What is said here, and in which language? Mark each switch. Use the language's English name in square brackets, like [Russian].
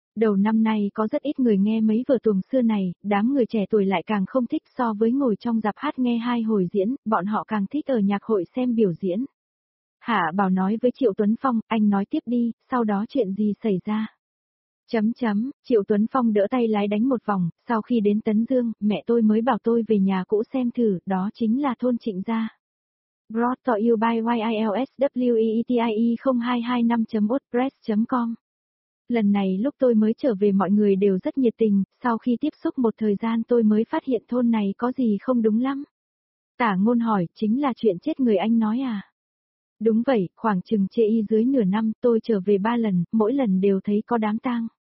[Vietnamese] Đầu năm nay có rất ít người nghe mấy vở tuồng xưa này, đám người trẻ tuổi lại càng không thích so với ngồi trong rạp hát nghe hai hồi diễn, bọn họ càng thích ở nhạc hội xem biểu diễn. Hạ Bảo nói với Triệu Tuấn Phong, anh nói tiếp đi, sau đó chuyện gì xảy ra? Chấm chấm, Triệu Tuấn Phong đỡ tay lái đánh một vòng, sau khi đến Tấn Dương, mẹ tôi mới bảo tôi về nhà cũ xem thử, đó chính là thôn Trịnh Gia. [English] Brought to you by YILSWEETIE0225.wordpress.com. [Vietnamese] Lần này lúc tôi mới trở về mọi người đều rất nhiệt tình, sau khi tiếp xúc một thời gian tôi mới phát hiện thôn này có gì không đúng lắm. Tả Ngôn hỏi, chính là chuyện chết người anh nói à? Đúng vậy, khoảng chừng chê y dưới nửa năm tôi trở về 3 lần, mỗi lần đều thấy có đám tang.